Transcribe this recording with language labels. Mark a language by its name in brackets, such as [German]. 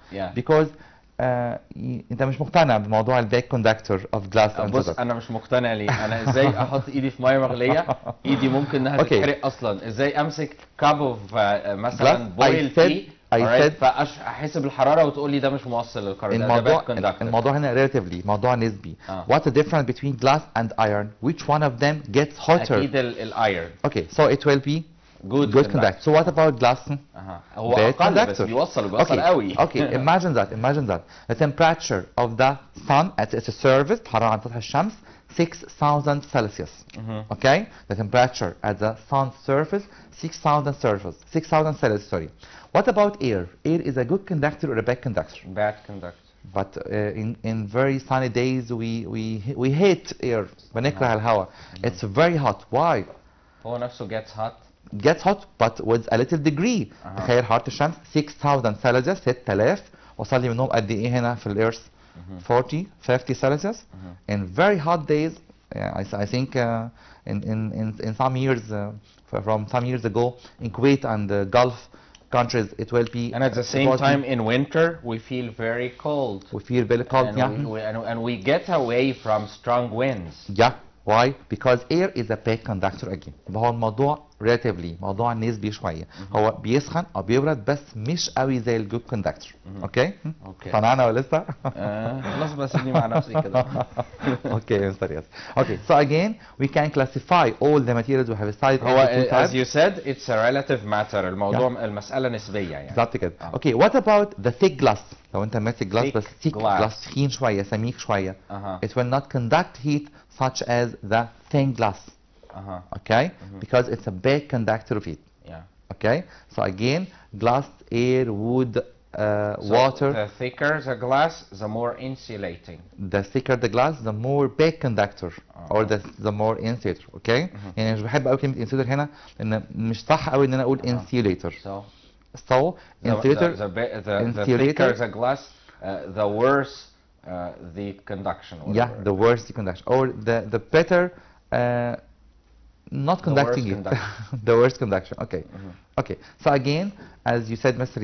[English] Yeah. Because [Arabic] انت مش مقتنع بموضوع [English] الباك conductor of glass. [Arabic] بص انا مش مقتنع ليه؟ انا ازاي احط ايدي في ميه مغليه؟ ايدي ممكن انها تتحرق اصلا. ازاي امسك [English] cup of [Arabic] مثلا [English] boil tea [Arabic] فاحسب الحراره وتقول لي ده مش موصل للكهرباء؟ الموضوع هنا ريلاتيفلي موضوع نسبي. [English] What's the difference between glass and iron? Which one of them gets hotter? [Arabic] اكيد الايرون. [English] Okay, so it will be good conductor. So what about glass? [Arabic] هو اقل بس بيوصل قوي. [English] Okay, imagine that. The temperature of the sun at its surface, [Arabic] حرارة عن سطح الشمس [English] 6000 Celsius. Okay? The temperature at the sun's surface 6000 Celsius, sorry. What about air? Air is a good conductor or a bad conductor? Bad conductor. But in very sunny days we hate air. [Arabic] بنكره الهواء. [English] It's very hot. Why? [Arabic] هو نفسه [English] gets hot but with a little degree. [Arabic] تخيل حرارة الشمس 6000 Celsius 6000 وصل لي منهم قد ايه هنا في الارث 40 50 Celsius. [English] In very hot days, I think in some years from some years ago in Kuwait and the Gulf countries it will be, and at the same time in winter we feel very cold. We feel very cold, and we get away from strong winds. Yeah. Why? Because air is a bad conductor again. [Arabic] هو الموضوع relatively موضوع نسبي شوية. هو بيسخن أو بيبرد بس مش قوي زي الجود كوندكتور. اوكي؟ صنعنا ولا لسه؟ خلاص بس سيبني مع نفسي كده. اوكي مستر ياسر. [English] Okay, so again we can classify all the materials we have studied. هو as you said it's a relative matter. [Arabic] الموضوع المسألة نسبية يعني. بالظبط كده. [English] Okay, what about the thick glass? [Arabic] لو أنت ماسك [English] glass [Arabic] بس [English] thick glass [Arabic] تخين شوية سميك شوية. [English] It will not conduct heat such as the thin glass. Okay, because it's a big conductor of heat. Yeah. Okay, so again, glass, air, wood, water. The thicker the glass, the more insulating. The thicker the glass, the more big conductor, or the more insulator. Okay. [Arabic] يعني مش بحب قوي كلمة insulator هنا لأن مش صح قوي إن أنا أقول insulator. [English] So insulator. The thicker the glass, the worse the conduction. Yeah, the worse the conduction, or the better. Not conducting it. The worst conduction. Okay. Okay. So again, as you said, Mr.